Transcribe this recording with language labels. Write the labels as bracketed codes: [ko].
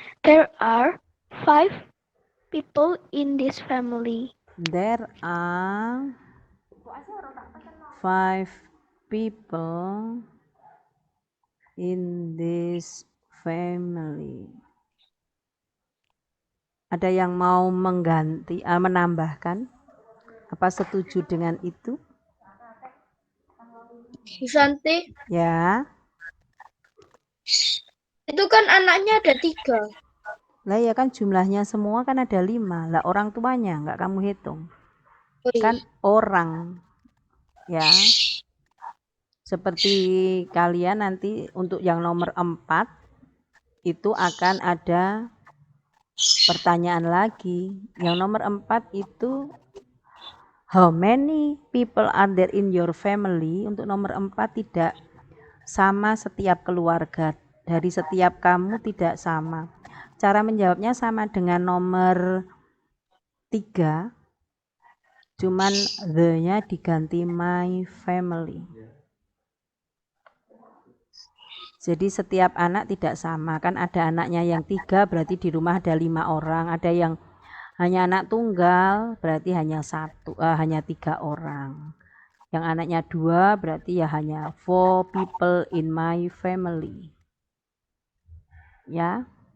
[en] There are 5 people in this family. There are 5 people in this family. [id] Ada yang mau mengganti, menambahkan? Apa setuju dengan itu? Susanti, Ya. itu kan anaknya ada 3. Lah ya kan jumlahnya semua kan ada 5. Lah orang tuanya nggak kamu hitung. Oh iya. Kan orang. Ya. Seperti kalian nanti untuk yang nomor 4 itu akan ada pertanyaan lagi. Yang nomor 4 itu [en] how many people are there in your family? [id] Untuk nomor 4 tidak sama setiap keluarga. Dari setiap kamu tidak sama. Cara menjawabnya sama dengan nomor 3. Cuman the-nya diganti [en] my family. [id] Jadi setiap anak tidak sama, kan ada anaknya yang 3 berarti di rumah ada 5 orang, ada yang hanya anak tunggal berarti hanya 3 orang. Yang anaknya 2 berarti ya hanya 4 [en] people in my family. [id] Ya.